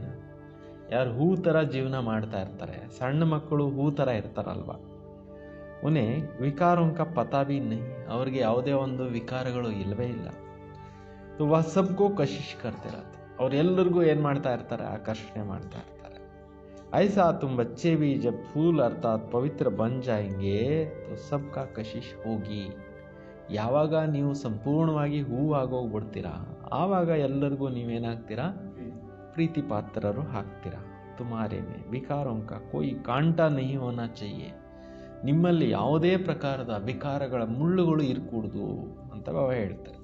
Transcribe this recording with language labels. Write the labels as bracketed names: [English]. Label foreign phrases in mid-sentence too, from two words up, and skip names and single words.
[Kannada] ಯಾರು ಹೂ ಥರ ಜೀವನ ಮಾಡ್ತಾ ಇರ್ತಾರೆ, ಸಣ್ಣ ಮಕ್ಕಳು ಹೂ ಥರ ಇರ್ತಾರಲ್ವ, [Hindi] उन्हें विकारों का पता भी नहीं, [Kannada] ಅವ್ರಿಗೆ ಯಾವುದೇ ಒಂದು ವಿಕಾರಗಳು ಇಲ್ಲವೇ ಇಲ್ಲ. [Hindi] वो सबको कशिश करती रहती, [Kannada] ಅವ್ರೆಲ್ಲರಿಗೂ ಏನು ಮಾಡ್ತಾ ಇರ್ತಾರೆ? ಆಕರ್ಷಣೆ ಮಾಡ್ತಾ ಇರ್ತಾರೆ. [Hindi] ऐसा तुम बच्चे भी जब फूल अर्थात पवित्र बन जाएंगे तो सबका कशिश होगी. [Kannada] ಯಾವಾಗ ನೀವು ಸಂಪೂರ್ಣವಾಗಿ ಹೂ ಆಗೋಗ್ಬಿಡ್ತೀರಾ, ಆವಾಗ ಎಲ್ಲರಿಗೂ ನೀವೇನಾಗ್ತೀರಾ? ಪ್ರೀತಿ ಪಾತ್ರರು ಆಗ್ತೀರಾ. [Hindi] तुम्हारे में विकारों का कोई कांटा नहीं होना चाहिए. [Kannada] ನಿಮ್ಮಲ್ಲಿ ಯಾವುದೇ ಪ್ರಕಾರದ ವಿಕಾರಗಳ ಮುಳ್ಳುಗಳು ಇರಕೂಡ್ದು ಅಂತ ಬಾಬಾ ಹೇಳ್ತಾರೆ.